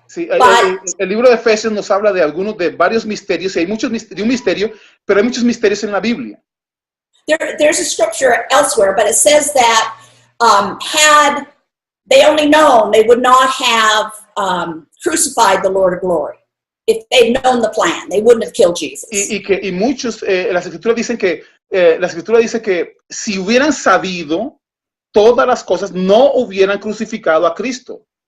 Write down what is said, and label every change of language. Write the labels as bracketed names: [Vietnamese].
[Spanish] Sí, el libro de Efesios nos habla de varios misterios, y hay muchos de un misterio, pero hay muchos misterios en la Biblia. [English] There's a scripture elsewhere, but it says that had they only known, they would not have crucified the Lord of glory. If they'd known the plan, they wouldn't have killed Jesus. [Spanish] Y muchos, las escrituras dicen que, la escritura dice que si hubieran sabido todas las cosas, no hubieran crucificado a Cristo.